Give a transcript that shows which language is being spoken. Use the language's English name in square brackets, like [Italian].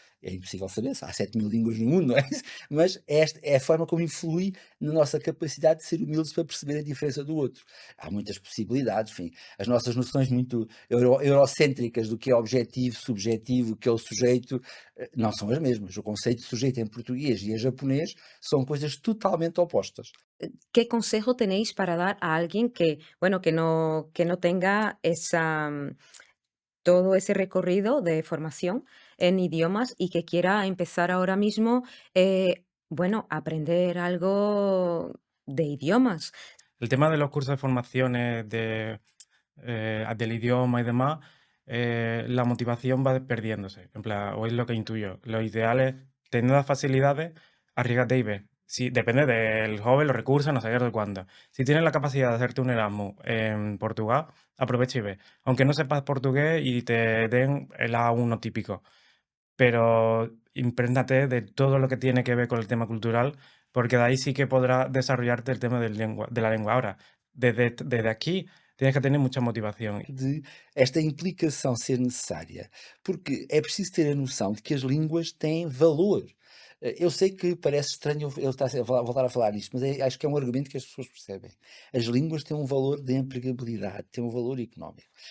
[Portuguese] É impossível saber, há 7.000 línguas no mundo, não é? Mas esta é a forma como influi na nossa capacidade de ser humildes para perceber a diferença do outro. Há muitas possibilidades, enfim, as nossas noções muito eurocêntricas do que é objetivo, subjetivo, o que é o sujeito, não são as mesmas. O conceito de sujeito em português e em japonês são coisas totalmente opostas. [Spanish] ¿Qué consejo tenéis para dar a alguien que, bueno, que no tenga todo ese recorrido de formación en idiomas y que quiera empezar ahora mismo, bueno, a aprender algo de idiomas? El tema de los cursos de formaciones del idioma y demás, la motivación va perdiéndose. En plan, o es lo que intuyo. Lo ideal es tener las facilidades, arriesgate y ve. Si, depende del joven, los recursos, no sé qué, de cuándo. Si tienes la capacidad de hacerte un Erasmus en Portugal, aprovecha y ve. Aunque no sepas portugués y te den el A1 típico, pero imprégnate de todo lo que tiene que ver con el tema cultural, porque de ahí sí que podrás desarrollarte el tema de la lengua. Ahora, desde aquí tienes que tener mucha motivación. [Portuguese] De esta implicação ser necessária, porque é preciso ter a noção de que as línguas têm valor. Eu sei que parece estranho eu estar a voltar a falar nisto, mas acho que é um argumento que as pessoas percebem. As línguas têm um valor de empregabilidade, têm um valor económico.